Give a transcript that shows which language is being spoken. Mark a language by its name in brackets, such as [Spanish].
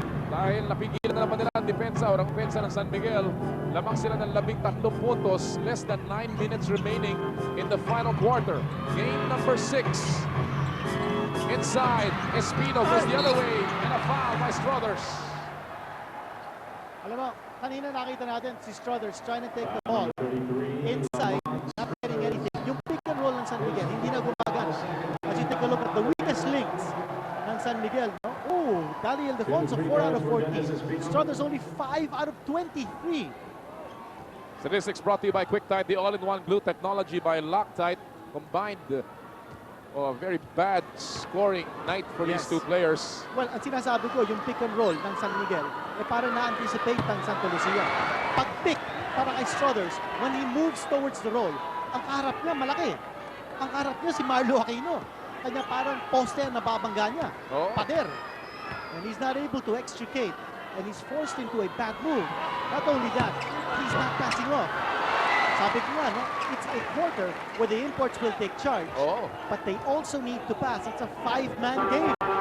[Filipino] Dahil napigilan na naman nila ang depensa o ang depensa ng San Miguel. Lamang sila ng 13 puntos. [English] Less than 9 minutes remaining in the final quarter. Game number 6. Inside, Espino goes the other way. And a foul by Struthers. [Filipino] Alam mo, kanina nakita natin si Struthers [English] trying to take the ball inside, not getting anything. [Filipino] Yung pick and roll ng San Miguel, hindi na gumagana. [English] As you take a look at the weakest links [Filipino] ng San Miguel, no? [English] Oh, Daniel Defonso, 4 out of 14. Struthers only 5 out of 23. Statistics brought to you by QuickTime, the all-in-one glue technology by Loctite. Combined, very bad scoring night for these two players. [Filipino] Well, ang sinasabi ko, yung pick and roll ng San Miguel, parang na-anticipate ng Santa Lucia. Pag-pick, para kay Struthers, [English] when he moves towards the roll, [Filipino] ang kaharap niya malaki. Ang kaharap niya si Marlo Aquino. Kanya parang poste ang nababangga niya. Pader. [English] And he's not able to extricate. And he's forced into a bad move. Not only that, he's not passing off. [Filipino] Sabi ko nga, no? [English] It's a quarter where the imports will take charge. Oh, But they also need to pass. It's a 5-man game.